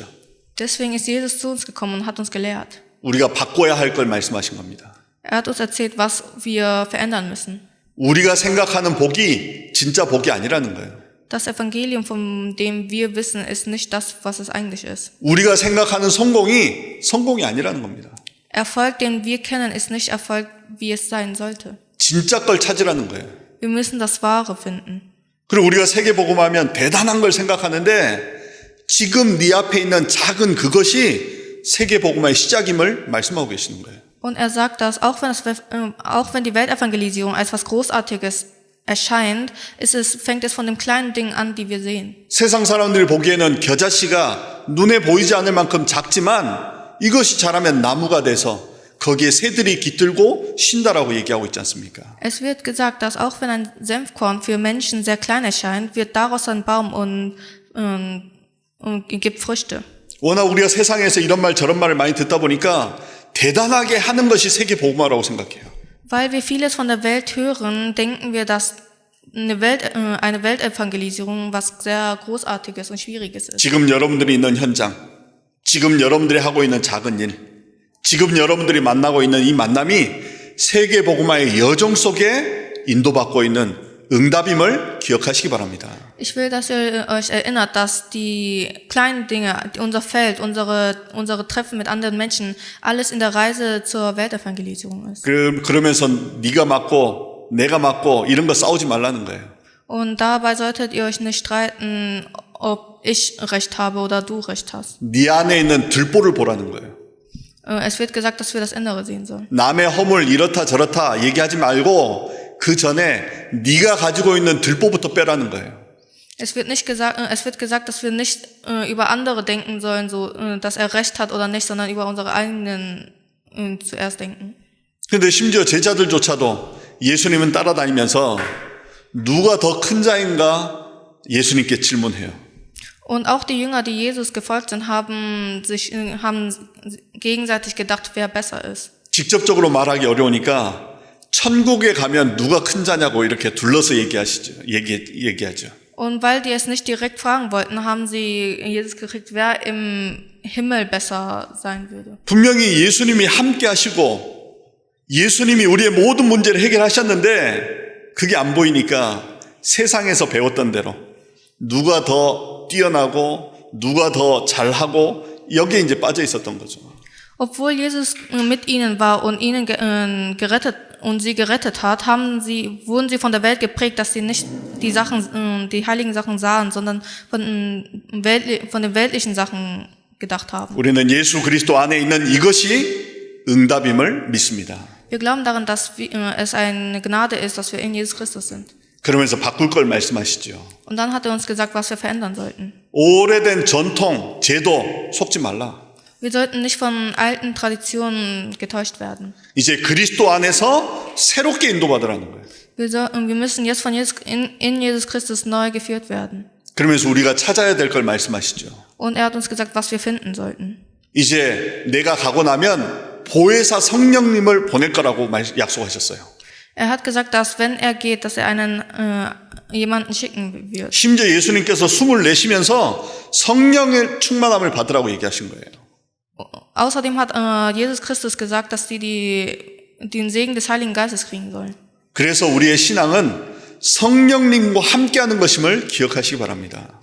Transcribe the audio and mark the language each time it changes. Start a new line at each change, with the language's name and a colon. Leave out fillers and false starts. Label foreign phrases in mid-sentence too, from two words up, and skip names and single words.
German: Deswegen ist Jesus zu uns gekommen und hat uns gelehrt.
Korean: 우리가 바꿔야 할 걸 말씀하신 겁니다.
German: Er hat uns erzählt, was wir verändern müssen.
Korean: 우리가 생각하는 복이 진짜 복이 아니라는 거예요.
German: Das Evangelium, von dem wir wissen, ist nicht das, was es eigentlich ist.
Korean: 우리가 생각하는 성공이 아니라는 겁니다.
German: Erfolg, den wir kennen, ist nicht Erfolg, wie es sein sollte.
Korean: 진짜 걸 찾으라는 거예요.
German: Wir müssen das Wahre finden.
Korean: 그리고 우리가 세계복음하면 대단한 걸 생각하는데 지금 네 앞에 있는 작은 그것이 세계 복음화의 시작임을 말씀하고 계시는 거예요.
German: Und er sagt, dass auch wenn die Weltevangelisierung als was Großartiges erscheint, fängt es von den kleinen Dingen an, die wir sehen.
Korean: 세상 사람들이 보기에는 겨자씨가 눈에 보이지 않을 만큼 작지만 이것이 자라면 나무가 돼서 거기에 새들이 깃들고 쉰다라고 얘기하고 있지 않습니까?
German: Es wird gesagt, dass auch wenn ein Senfkorn für Menschen sehr klein erscheint, wird daraus ein Baum und gibt Früchte.
Korean: 워낙 우리가 세상에서 이런 말 저런 말을 많이 듣다 보니까 대단하게 하는 것이 세계 복음화라고 생각해요.
German: Weil wir vieles von der Welt hören, denken wir, dass eine Weltevangelisierung was sehr Großartiges und Schwieriges ist.
Korean: 지금 여러분들이 있는 현장, 지금 여러분들이 하고 있는 작은 일, 지금 여러분들이 만나고 있는 이 만남이 세계 복음화의 여정 속에 인도받고 있는 응답임을 기억하시기 바랍니다.
German: Ich will, dass ihr euch erinnert, dass die kleinen Dinge, unser Feld, unsere Treffen mit anderen Menschen, alles in der Reise zur Weltevangelisierung ist.
Korean: 그러면서 네가 맞고 내가 맞고 이런 거 싸우지 말라는 거예요.
German: Und dabei solltet ihr euch nicht streiten, ob ich Recht habe oder du Recht hast.
Korean: 네 안에 있는 들보를 보라는 거예요.
German: Es wird gesagt, dass wir das Innere sehen sollen.
Korean: 남의 허물 이렇다 저렇다 얘기하지 말고 그 전에 네가 가지고 있는 들보부터 빼라는 거예요.
German: Es wird gesagt, dass wir nicht über andere denken sollen, so dass er Recht hat oder nicht, sondern über unsere eigenen zuerst denken.
Korean: 그런데 심지어 제자들조차도 예수님은 따라다니면서 누가 더 큰 자인가 예수님께 질문해요.
German: Und auch die Jünger, die Jesus gefolgt sind, haben gegenseitig gedacht, wer besser ist.
Korean: 직접적으로 말하기 어려우니까 천국에 가면 누가 큰 자냐고 이렇게 둘러서 얘기하죠.
German: Und weil die es nicht direkt fragen wollten, haben sie Jesus gekriegt, wer im Himmel besser sein würde.
Korean: 분명히 예수님이 함께 하시고 예수님이 우리의 모든 문제를 해결하셨는데 그게 안 보이니까 세상에서 배웠던 대로 누가 더 뛰어나고 누가 더 잘하고 여기에 이제 빠져 있었던 거죠.
German: Obwohl Jesus mit ihnen war und ihnen sie gerettet hat, wurden sie von der Welt geprägt, dass sie nicht die heiligen Sachen sahen, sondern von den weltlichen Sachen gedacht haben.
Korean: 우리는 예수 그리스도 안에 있는 이것이 응답임을 믿습니다.
German: Wir glauben daran, dass es eine Gnade ist, dass wir in Jesus Christus sind.
Korean: 그러면서 바꿀 걸 말씀하시죠.
German: Und dann hat er uns gesagt, was wir verändern sollten.
Korean: 오래된 전통, 제도 속지 말라.
German: Wir sollten nicht von alten Traditionen getäuscht werden.
Korean: 이제 그리스도 안에서 새롭게 인도받으라는 거예요.
German: Wir müssen jetzt in Jesus Christus neu geführt werden.
Korean: 그러면서 우리가 찾아야 될 걸 말씀하시죠.
German: Und er hat uns gesagt, was wir finden sollten.
Korean: 이제 내가 가고 나면 보혜사 성령님을 보낼 거라고 약속하셨어요.
German: Er hat gesagt, dass wenn er geht, dass er jemanden schicken wird.
Korean: 심지어 예수님께서 숨을 내쉬면서 성령의 충만함을 받으라고 얘기하신 거예요.
German: Außerdem hat Jesus Christus gesagt, dass den Segen des Heiligen Geistes kriegen sollen.
Korean: 그래서 우리의 신앙은 성령님과 함께하는 것임을 기억하시기 바랍니다.